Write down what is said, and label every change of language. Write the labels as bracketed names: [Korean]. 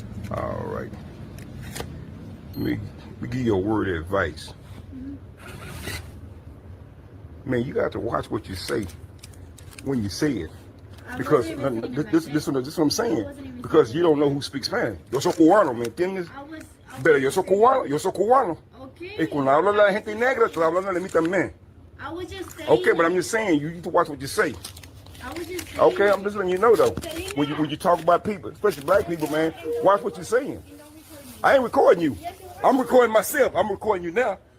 [English] All right. Let me give you a word of advice. Man, you got to watch what you say when you say it. Because this is what I'm saying. Because you don't know who speaks Spanish. [Spanish] Yo soy cubano, ¿me entiendes? Pero yo soy cubano. [English] Okay. [Spanish] Y cuando habla la gente negra, estoy hablando de mí también. [English] I was just saying. Okay, but I'm just saying, you need to watch what you say. I was just saying. Okay, I'm just letting you know, though. When you talk about people, especially black people, man, watch what you're saying. I ain't recording you. I'm recording myself. I'm recording you now.